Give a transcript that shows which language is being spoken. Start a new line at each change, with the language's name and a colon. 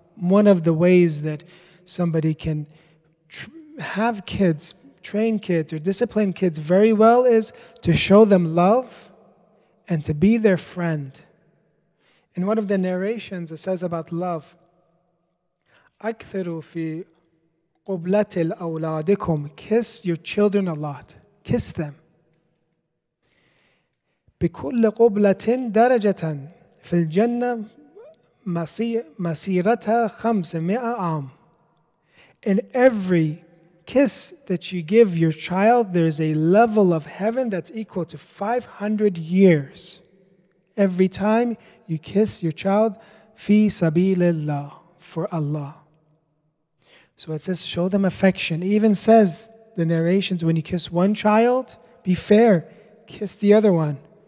English: One of the ways that somebody can have kids, train kids, or discipline kids very well is to show them love and to be their friend. In one of the narrations, it says about love,
Arabic: أكثروا في قبلة أولادكم.
English: Kiss your children a lot. Kiss them.
Arabic: بكل قبلة درجة في الجنة مسيرتها 500 عام.
English: In every kiss that you give your child, there's a level of heaven that's equal to 500 years. Every time you kiss your child, fi sabilillah, for Allah. So it says, show them affection. It even says, the narrations, when you kiss one child, be fair, kiss the other one.